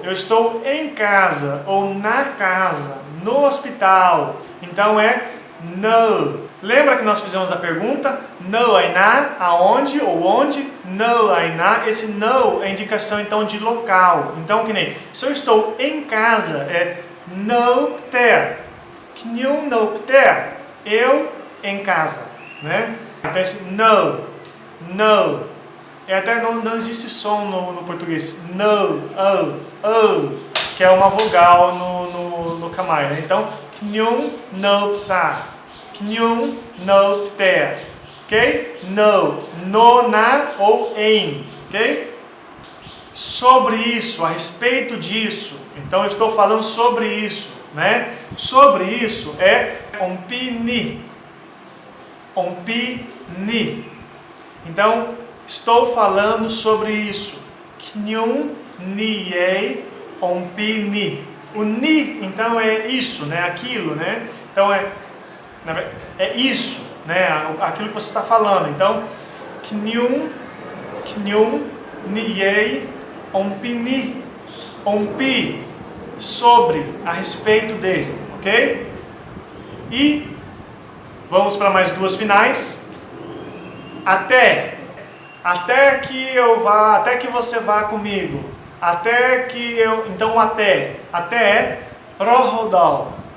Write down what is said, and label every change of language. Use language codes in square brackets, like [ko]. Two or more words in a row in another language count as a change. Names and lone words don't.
[pt] Eu estou em casa ou na casa, no hospital. Então é no. Lembra que nós fizemos a pergunta? [km] នៅឯណា, [pt] aonde ou onde? [km] នៅឯណា, [pt] esse no é indicação então de local. Então que nem, se eu estou em casa é [km] នៅផ្ទះ. ខ្ញុំនៅផ្ទះ. [pt] Eu em casa, né? Então esse no. Até não existe som no português. No, que é uma vogal no Khmer, né? [km] Então, ខ្ញុំនៅផ្សារ។ ខ្ញុំនៅផ្ទះ. [pt] Ok? No, na ou em. Ok? Sobre isso, a respeito disso. Então, eu estou falando sobre isso, né? Sobre isso é [km] អំពីនេះ. [pt] Então, estou falando sobre isso. [km] ខ្ញុំនិយាយអំពីនេះ. [pt] O ni, então, é isso, né? Aquilo, né? Então, é isso, né? Aquilo que você está falando. Então, [km] ខ្ញុំនិយាយអំពីនេះ. [pt] Onpi, sobre, a respeito de. Ok? E vamos para mais duas finais. Até que eu vá, até que você vá comigo. Até que eu, então até é rohodal.